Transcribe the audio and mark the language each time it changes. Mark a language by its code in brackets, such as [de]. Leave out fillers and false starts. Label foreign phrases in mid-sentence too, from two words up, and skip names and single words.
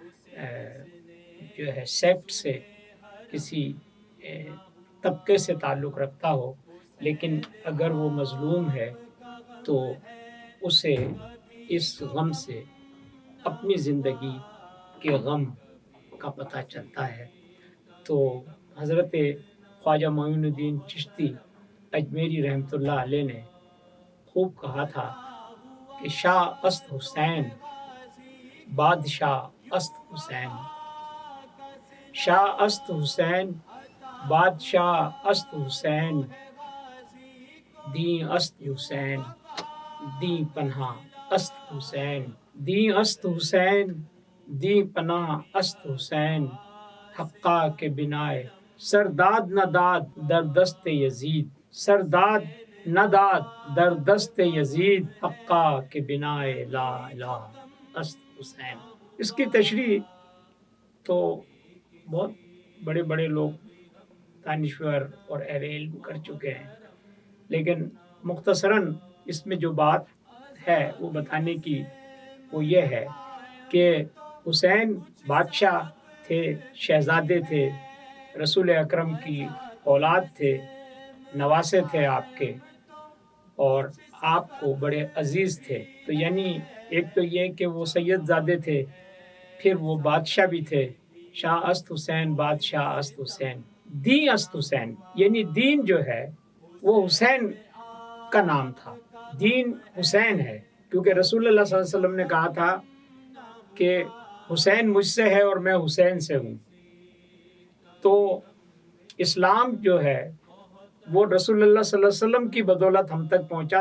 [ur] جو ہے سیکٹ سے، کسی طبقے سے تعلق رکھتا ہو، لیکن اگر وہ مظلوم ہے تو اسے اس غم سے اپنی زندگی کے غم کا پتہ چلتا ہے۔ تو حضرت خواجہ معین الدین چشتی اجمیری [ar] رحمۃ اللہ علیہ [ur] نے خوب کہا تھا کہ [fa] شاہ است حسین بادشاہ است حسین، شاہ است حسین بادشاہ است حسین، دین است حسین دین پناہ است حسین، دین است حسین دین پناہ است حسین، حقا کے بنائے سرداد نہ داد در دست یزید، سرداد نہ داد در دست یزید، حقا کے بنائے لا الہ است حسین۔ [ur] اس کی تشریح تو بہت بڑے بڑے لوگ دانشور اور اہل علم کر چکے ہیں، لیکن مختصراً اس میں جو بات ہے وہ بتانے کی وہ یہ ہے کہ حسین بادشاہ تھے، شہزادے تھے، رسول اکرم کی اولاد تھے، نواسے تھے آپ کے، اور آپ کو بڑے عزیز تھے۔ تو یعنی ایک تو یہ کہ وہ سید زادے تھے، پھر وہ بادشاہ بھی تھے، [fa] شاہ است حسین بادشاہ است حسین، دین است حسین، [ur] یعنی دین جو ہے وہ حسین کا نام تھا، دین حسین ہے، کیونکہ رسول اللہ [ar] صلی اللہ علیہ وسلم [ur] نے کہا تھا کہ حسین مجھ سے ہے اور میں حسین سے ہوں۔ تو اسلام جو ہے وہ رسول اللہ [ar] صلی اللہ علیہ وسلم [ur] کی بدولت ہم تک پہنچا۔